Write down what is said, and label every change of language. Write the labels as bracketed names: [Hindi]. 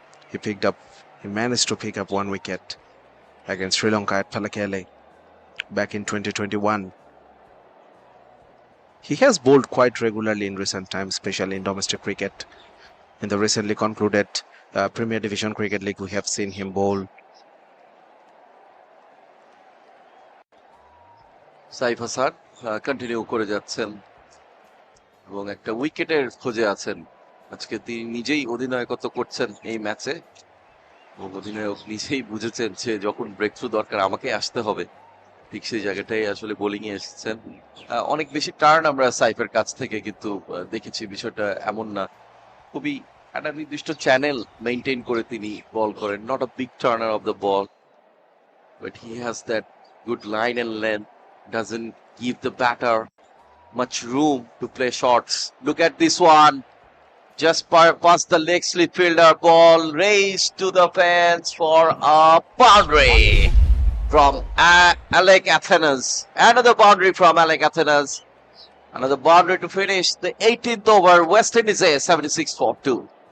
[English] He managed to pick up 1 wicket against Sri Lanka at Palakele back in 2021. He has bowled quite regularly in recent times, especially in domestic cricket. In the recently concluded Premier Division Cricket League, we have seen him bowl. [Bangla] Saif Hasan continue করে যাচ্ছেন এবং একটা উইকেটের খোঁজে আছেন। আজকে তিনি নিজেই অধিনায়কত্ব করছেন এই ম্যাচে এবং অধিনায়ক নিজেই বুঝেছেন যে যখন ব্রেক থ্রু দরকার আমাকে আসতে হবে, ঠিক সেই জায়গাটাই আসলে বোলিং এ এসেছেন। অনেক বেশি টার্ন আমরা সাইফের কাছ থেকে কিন্তু দেখেছি, বিষয়টা এমন না। খুবই একটা নির্দিষ্ট চ্যানেল মেনটেন করে তিনি বল করেন, [English] Not a big turner of the ball, but he has that good line and length, doesn't give the batter much room to play shots. Look at this one. Just past the leg slip fielder, ball raised to the fence for a boundary from Alec Athenas. Another boundary from Alec Athenas. Another boundary to finish the 18th over. West Indies 76 for 2.